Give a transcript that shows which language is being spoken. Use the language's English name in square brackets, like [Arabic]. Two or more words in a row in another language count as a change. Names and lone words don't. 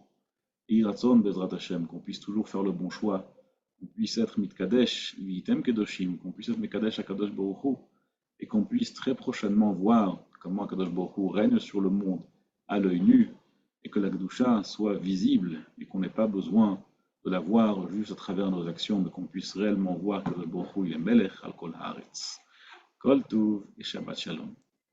[Hebrew] Et רצון בעזרת השם, [French] qu'on puisse toujours faire le bon choix, qu'on puisse être [Hebrew] מתקדש, והייתם קדושים, [French] qu'on puisse être [Hebrew] מקדש הקדוש ברוך הוא, [French] et qu'on puisse très prochainement voir comment [Hebrew] הקדוש ברוך הוא [French] règne sur le monde à l'œil nu, et que la Gdusha soit visible, et qu'on n'ait pas besoin de la voir juste à travers nos actions, mais qu'on puisse réellement voir que [Hebrew] הקדוש ברוך הוא [French] est [Hebrew] מלך על כל הארץ. כל טוב et שבת שלום.